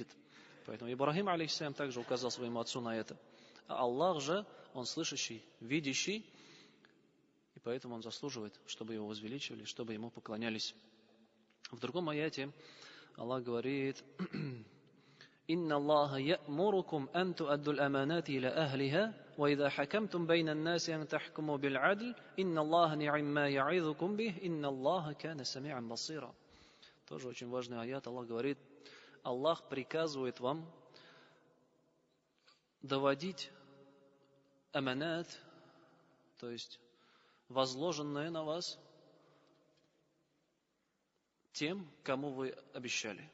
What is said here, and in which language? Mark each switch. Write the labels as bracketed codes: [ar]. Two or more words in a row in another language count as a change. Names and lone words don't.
[ru] Поэтому Ибрахим, алейхиссалям, также указал своему отцу на это. А Аллах же, Он слышащий, видящий, и поэтому Он заслуживает, чтобы Его возвеличивали, чтобы Ему поклонялись. В другом аяте Аллах говорит: [ar] «إن الله يأمركم أن تؤدوا الأمانات إلى أهلها وإذا حكمتم بين الناس أن تحكموا بالعدل إن الله نعما يعظكم به, إن الله كان سميعا بصيرا». [ru] Тоже очень важный аят. Аллах говорит: Аллах приказывает вам доводить аманат, то есть возложенное на вас, тем, кому вы обещали.